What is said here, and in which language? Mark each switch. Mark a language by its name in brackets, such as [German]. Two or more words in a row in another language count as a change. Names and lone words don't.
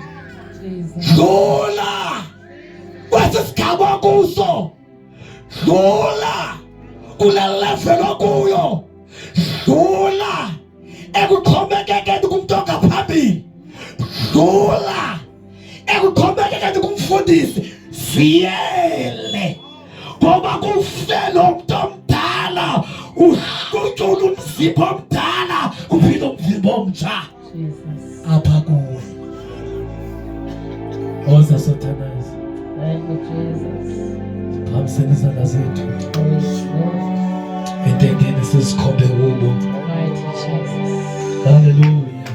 [Xhosa] Dlula kwesi sigaba kuso, dlula kula level okuyo, dlula ekuxhomekekeni kumuntu ongaphambili, dlula ekuxhomekekeni kumfundisi. Ziyele ngoba kufela umuntu omdala, uhlutyula umzimba omdala kuphila umzimba omtsha apha kuwe. Oza sothanaza phambiseni izandla zethu entendeni sizikhombe kubo. Hallelujah.